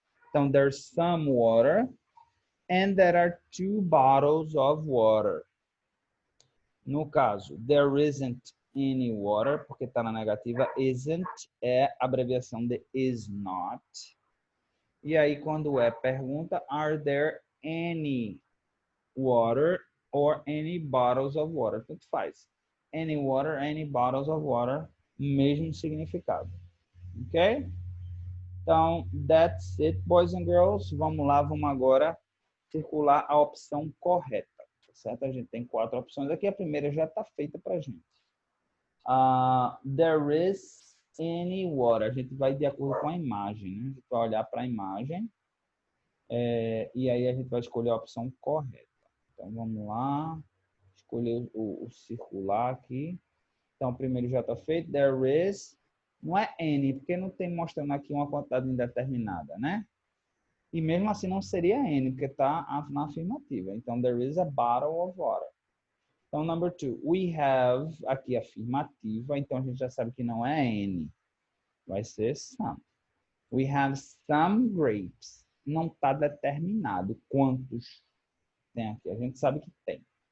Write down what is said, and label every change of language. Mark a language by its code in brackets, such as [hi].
[en] Então, there's some water and there are 2 bottles of water. [pt] No caso, there isn't any water, porque está na negativa, isn't é abreviação de is not. E aí, quando é pergunta, [en] are there any water or any bottles of water? [pt] Tanto faz. [en] Any water, any bottles of water, [pt] mesmo significado. [en] Ok? Então, that's it, boys and girls. [pt] Vamos lá, vamos agora circular a opção correta. Tá certo? A gente tem 4 opções aqui. A primeira já está feita para a gente. [en] There is any water. [pt] A gente vai de acordo com a imagem. Né? A gente vai olhar para a imagem. E aí a gente vai escolher a opção correta. Então, vamos lá. Escolher o circular aqui. Então, o primeiro já está feito. There is. Não é any, porque não tem mostrando aqui uma quantidade indeterminada, né? E mesmo assim não seria any, porque está na afirmativa. [en] Então, there is a bottle of water. Então, number 2. We have, [pt] aqui afirmativa. Então, a gente já sabe que não é any. Vai ser some. [en] We have some grapes. [pt] Não está determinado quantos tem aqui. A gente sabe que tem.